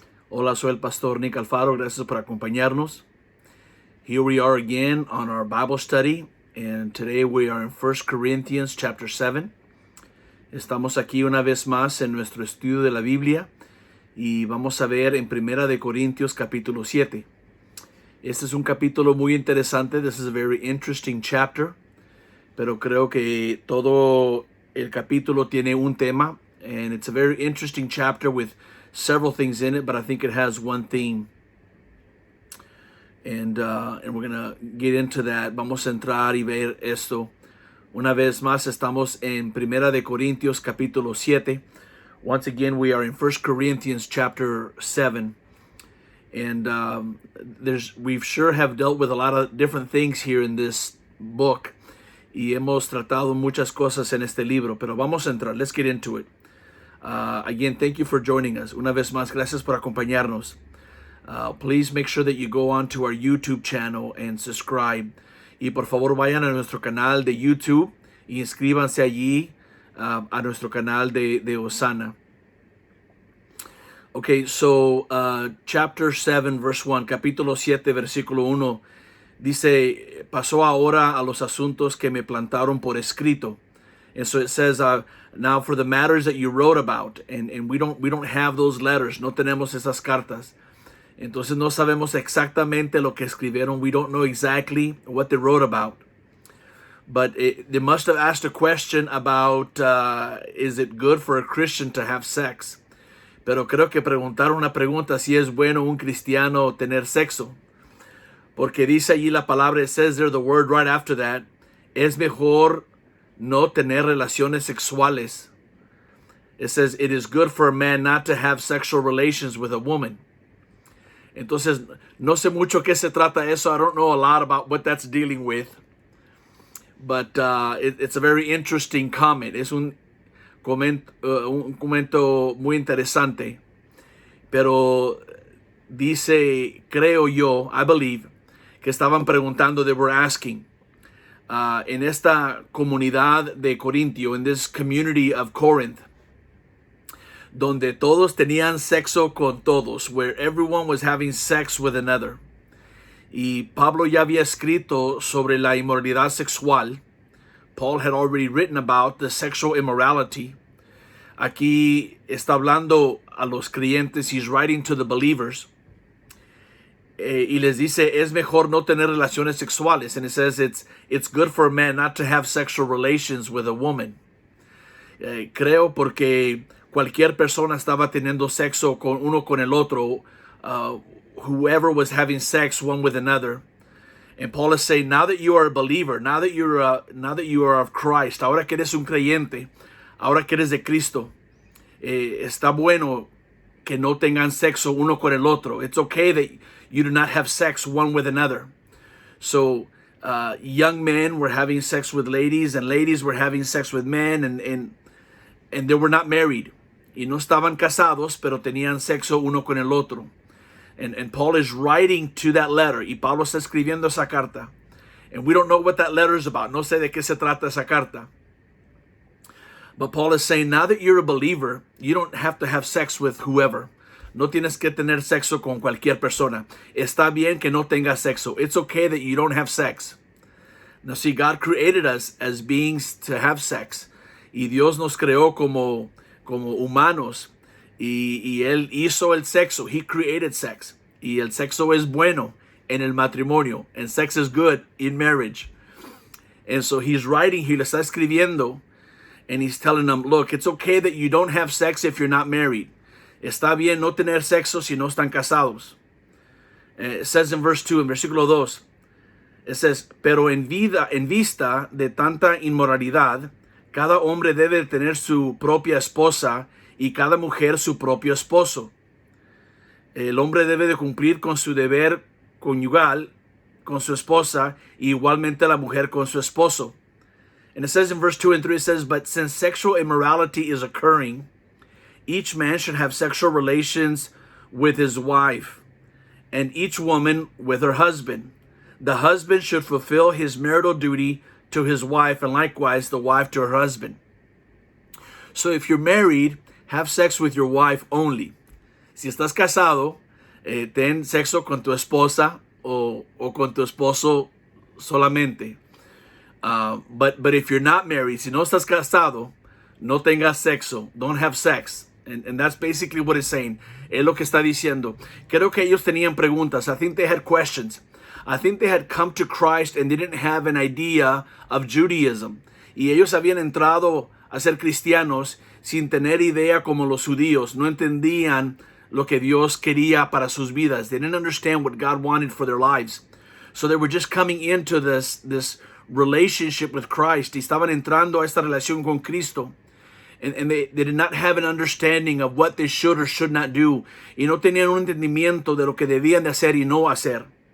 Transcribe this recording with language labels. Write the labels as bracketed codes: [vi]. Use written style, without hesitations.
[es] Hola, soy el Pastor Nick Alfaro. Gracias por acompañarnos. [en] Here we are again on our Bible study, and today we are in 1 Corinthians chapter 7. [es] Estamos aquí una vez más en nuestro estudio de la Biblia y vamos a ver en 1 de Corintios capítulo 7. Este es un capítulo muy interesante. [en] This is a very interesting chapter, [es] pero creo que todo el capítulo tiene un tema, [en] and it's a very interesting chapter with several things in it, but I think it has one theme. And we're going to get into that. [es] Vamos a entrar y ver esto. Una vez más estamos en 1 de Corintios capítulo 7. [en] Once again, we are in 1 Corinthians chapter 7. And we sure have dealt with a lot of different things here in this book. [es] Y hemos tratado muchas cosas en este libro, pero vamos a entrar. [en] Let's get into it. Again, thank you for joining us. [es] Una vez más, gracias por acompañarnos. [en] Please make sure that you go on to our YouTube channel and subscribe. [es] Y por favor vayan a nuestro canal de YouTube y inscríbanse allí a nuestro canal de Osana. [en] Okay, so chapter 7, verse 1, [es] capítulo 7, versículo 1, dice, pasó ahora a los asuntos que me plantaron por escrito. [en] And so it says, now for the matters that you wrote about, and we don't have those letters, [es] no tenemos esas cartas. Entonces no sabemos exactamente lo que escribieron. [en] We don't know exactly what they wrote about. But they must have asked a question about, is it good for a Christian to have sex? [es] Pero creo que preguntaron una pregunta si es bueno un cristiano tener sexo. Porque dice allí la palabra, [en] it says there the word right after that, [es] es mejor no tener relaciones sexuales. [en] It says it is good for a man not to have sexual relations with a woman. [es] Entonces, no sé mucho qué se trata eso. [en] I don't know a lot about what that's dealing with. But it's a very interesting comment. [es] Es un comento muy interesante. Pero dice, creo yo, [en] I believe, [es] que estaban preguntando, [en] they were asking, [es] en esta comunidad de Corintio, [en] in this community of Corinth, [es] donde todos tenían sexo con todos, [en] where everyone was having sex with another. [es] Y Pablo ya había escrito sobre la inmoralidad sexual. [en] Paul had already written about the sexual immorality. [es] Aquí está hablando a los creyentes. [en] He's writing to the believers. [es] Y les dice, es mejor no tener relaciones sexuales. [en] And it says it's good for a man not to have sexual relations with a woman. [es] Creo porque cualquier persona estaba teniendo sexo con uno con el otro. [en] Whoever was having sex one with another. And Paul is saying, now that you are a believer, now that you are of Christ, [es] ahora que eres un creyente, ahora que eres de Cristo, está bueno que no tengan sexo uno con el otro. [en] It's okay that you do not have sex one with another. So young men were having sex with ladies, and ladies were having sex with men, and they were not married. [es] Y no estaban casados, pero tenían sexo uno con el otro. [en] And Paul is writing to that letter. [es] Y Pablo está escribiendo esa carta. [en] And we don't know what that letter is about. [es] No sé de qué se trata esa carta. [en] But Paul is saying, now that you're a believer, you don't have to have sex with whoever. [es] No tienes que tener sexo con cualquier persona. Está bien que no tengas sexo. [en] It's okay that you don't have sex. Now see, God created us as beings to have sex. [es] Y Dios nos creó como humanos. Y Él hizo el sexo. [en] He created sex. [es] Y el sexo es bueno en el matrimonio. [en] And sex is good in marriage. And so he's writing, he [es] le está escribiendo. [en] And he's telling them, look, it's okay that you don't have sex if you're not married. [es] Está bien no tener sexo si no están casados. [en] It says in verse 2, [es] en versículo 2, [en] it says, [es] pero en vista de tanta inmoralidad, cada hombre debe tener su propia esposa y cada mujer su propio esposo. El hombre debe de cumplir con su deber conyugal con su esposa y igualmente la mujer con su esposo. [en] And it says in verse 2 and 3, it says, but since sexual immorality is occurring, each man should have sexual relations with his wife, and each woman with her husband. The husband should fulfill his marital duty to his wife, and likewise the wife to her husband. So if you're married, have sex with your wife only. [es] Si estás casado, ten sexo con tu esposa o con tu esposo solamente. [en] But if you're not married, [es] si no estás casado, no tengas sexo. [en] Don't have sex. And that's basically what it's saying. [es] Es lo que está diciendo. Creo que ellos tenían preguntas. [en] I think they had questions. I think they had come to Christ and they didn't have an idea of Judaism. [es] Y ellos habían entrado a ser cristianos sin tener idea como los judíos. No entendían lo que Dios quería para sus vidas. [en] They didn't understand what God wanted for their lives. So they were just coming into this relationship with Christ. [es] Y estaban entrando a esta relación con Cristo. [en] And they did not have an understanding of what they should or should not do. [es] Y no tenían un entendimiento de lo que debían de hacer y no hacer.